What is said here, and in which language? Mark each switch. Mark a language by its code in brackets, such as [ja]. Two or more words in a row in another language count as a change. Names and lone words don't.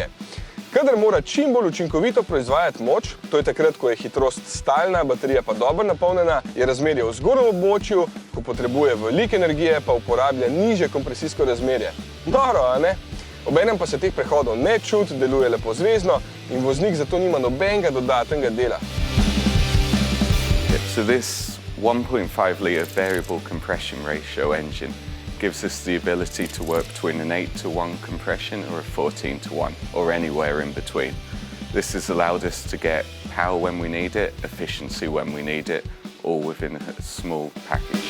[sl] Kadar mora čim bolj učinkovito proizvajati moč, to je takrat, ko je hitrost stalna, baterija pa dobro napolnjena, je razmerje v zgornjem območju, ko potrebuje veliko energije, pa uporablja nižje kompresijsko razmerje. Noro, a ne? Obenem pa se teh prehodov ne čuti, deluje lepo zvezno in voznik zato nima nobenega dodatnega dela. [en] So this 1.5 litre variable compression ratio engine gives us the ability to work between an 8:1 compression or a 14:1 or anywhere in between. This has allowed us to get power when we need it, efficiency when we need it, all within a small package.